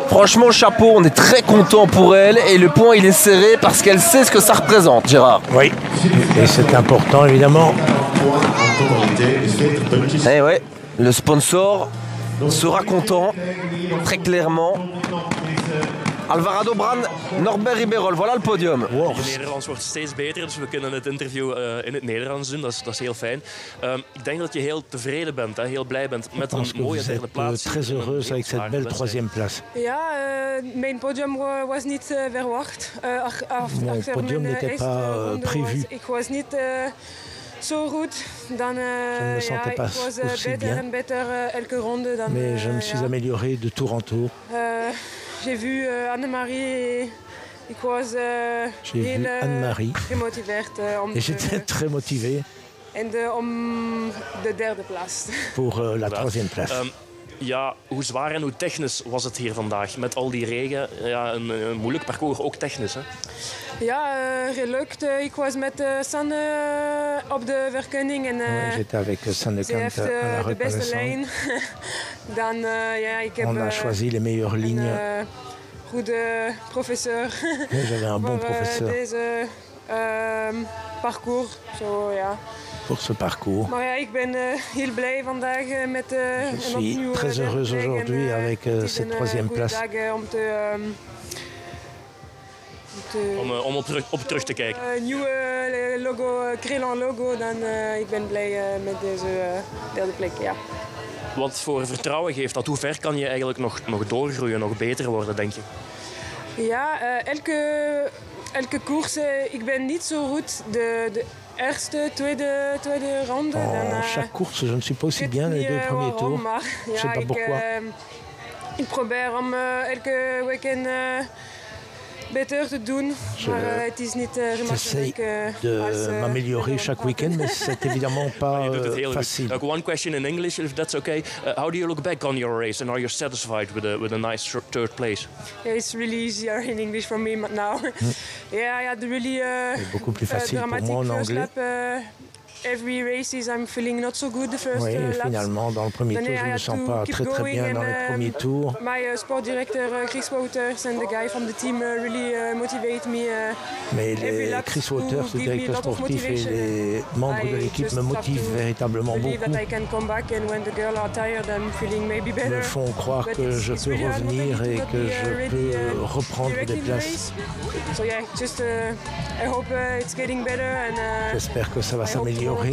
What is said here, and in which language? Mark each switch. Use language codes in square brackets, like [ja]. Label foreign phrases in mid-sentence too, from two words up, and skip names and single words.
[fr] Franchement, chapeau, on est très content pour elle. Et le point, il est serré parce qu'elle sait ce que ça représente, Gérard. Oui, et c'est important, évidemment. Eh ouais, le sponsor sera content, très clairement. Alvarado Brand, Norbert Riberol, voilà le podium. Wow. [nl] Je Nederlands wordt steeds beter, dus we kunnen het interview in het Nederlands doen. Dat is heel fijn. Ik denk dat je heel tevreden bent, hè, heel blij bent met een mooie derde plaats. [fr] Très heureuse avec cette belle 3e place. [nl] Ja, mijn podium was niet verwacht. [fr] Mon podium n'était pas prévu. [nl] Ik was niet zo goed. Dan, [fr] je ne me sentais pas aussi bien. Mais je me suis amélioré de tour en tour. J'ai vu Annemarie et [nl] ik was heel gemotiveerd. [fr] Et j'étais très motivé [nl] om de derde plaats. [fr] Pour la 3e place. [nl] Ja, hoe zwaar en hoe technisch was het hier vandaag? Met al die regen, ja, een moeilijk parcours, ook technisch. Hè? Ja, gelukt. Ik was met Sanne op de verkenning. En, [fr] j'étais avec Sanne Kant à la reconnaissance. [nl] Dan, ja, ik heb, [fr] on a choisi les meilleures lignes. [nl] Goede professeur. [fr] J'avais un bon professeur. [nl] Deze parcours. Zo, ja. [fr] Pour ce parcours. [nl] Maar ja, ik ben heel blij vandaag met [fr] je suis très heureuse aujourd'hui avec cette 3e place. [nl] Om op terug te kijken. Krelan logo, dan ik ben blij met deze derde plek. Ja. Wat voor vertrouwen geeft dat? Hoe ver kan je eigenlijk nog doorgroeien, nog beter worden, denk je? Ja, elke koers, ik ben niet zo goed de eerste, tweede ronde. [fr] Chaque course, je ne suis pas aussi bien les 2 premiers tours. Je ne sais pas pourquoi. [nl] Ik probeer om elke weekend beter te doen, maar het is niet [fr] J'essaie de m'améliorer chaque week-end, mais c'est évidemment pas facile. [en] One question in English, if that's okay. How do you look back on your race and are you satisfied with a nice third place? Yeah, it's really easier in English for me now. Yeah, I had really [fr] beaucoup plus facile pour moi en anglais. [en] Every races I'm feeling not so good the first laps. [fr] Finalement, dans le premier tour, je ne me sens pas très bien dans les premiers tours. [en] My sport director Chris Wouters and the guy from the team really motivate me. [fr] Mais Chris Wouters, le directeur sportif et les membres de l'équipe me motivent véritablement beaucoup. Me font croire que je peux revenir et que je peux reprendre des places. J'espère que ça va s'améliorer.